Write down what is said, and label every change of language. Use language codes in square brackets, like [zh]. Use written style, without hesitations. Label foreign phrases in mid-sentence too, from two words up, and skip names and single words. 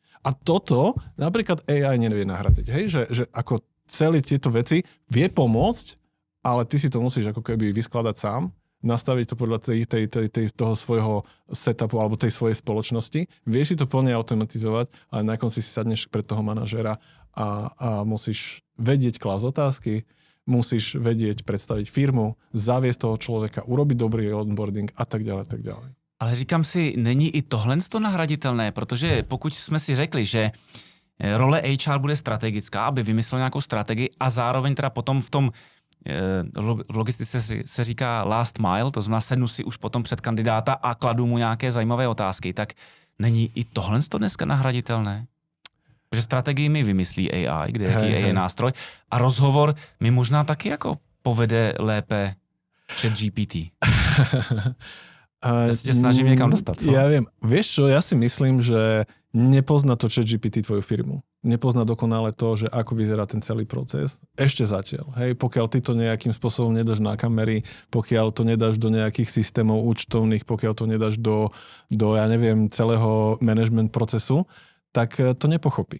[sk] A toto napríklad AI nevie nahradiť, hej, že ako celé tieto veci vie pomôcť, ale ty si to musíš ako keby vyskladať sám, nastaviť to podľa toho svojho setupu alebo tej svojej spoločnosti. Vieš si to plne automatizovať, ale na konci si sadneš pred toho manažera a musíš vedieť klásť otázky, musíš vedieť predstaviť firmu, zaviesť toho človeka, urobiť dobrý onboarding a tak ďalej, tak ďalej. [cs] Ale říkám si, není i tohle nahraditelné, protože pokud jsme si řekli, že role HR bude strategická, aby vymyslel nějakou strategii a zároveň teda potom v tom v logistice se říká [en] last mile, [cs] to znamená sednu si už potom před kandidáta a kladu mu nějaké zajímavé otázky, tak není i tohle dneska nahraditelné? Protože strategii mi vymyslí AI, kde jaký AI nástroj a rozhovor mi možná taky jako povede lépe ChatGPT. [sk] Ja sa snažím niekam dostať. Ja viem. Vieš čo, ja si myslím, že nepozná to ChatGPT tvoju firmu. Nepozná dokonale to, že ako vyzerá ten celý proces. Ešte zatiaľ. Hej, pokiaľ ty to nejakým spôsobom nedáš na kamery, pokiaľ to nedáš do nejakých systémov účtovných, pokiaľ to nedáš do ja neviem, celého management procesu, tak to nepochopí.